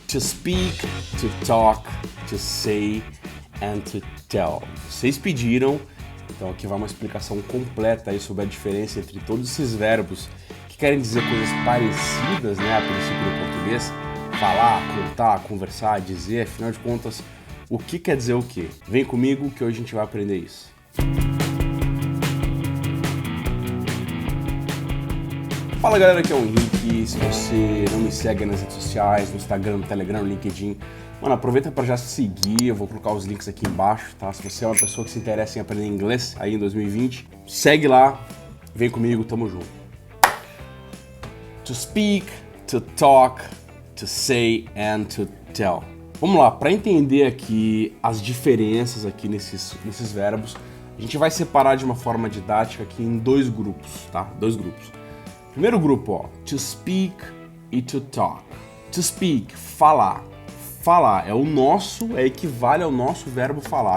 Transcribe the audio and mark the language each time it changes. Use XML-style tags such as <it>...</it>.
<en>To speak, to talk, to say and to tell.</en> <pt>Vocês pediram, então aqui vai uma explicação completa aí sobre a diferença entre todos esses verbos que querem dizer coisas parecidas, né, a princípio no português. Falar, contar, conversar, dizer, afinal de contas, o que quer dizer o quê? Vem comigo que hoje a gente vai aprender isso. Fala galera, aqui é o Henrique. Se você não me segue nas redes sociais, no Instagram, no Telegram, no LinkedIn, mano, aproveita para já seguir, eu vou colocar os links aqui embaixo, tá? Se você é uma pessoa que se interessa em aprender inglês aí em 2020, segue lá, vem comigo, tamo junto.</pt> <en>To speak, to talk, to say and to tell.</en> <pt>Vamos lá, para entender aqui as diferenças aqui nesses verbos, a gente vai separar de uma forma didática aqui em dois grupos, tá? Dois grupos. Primeiro grupo, ó, to speak e to talk. To speak, falar. Falar equivale ao nosso verbo falar.</pt>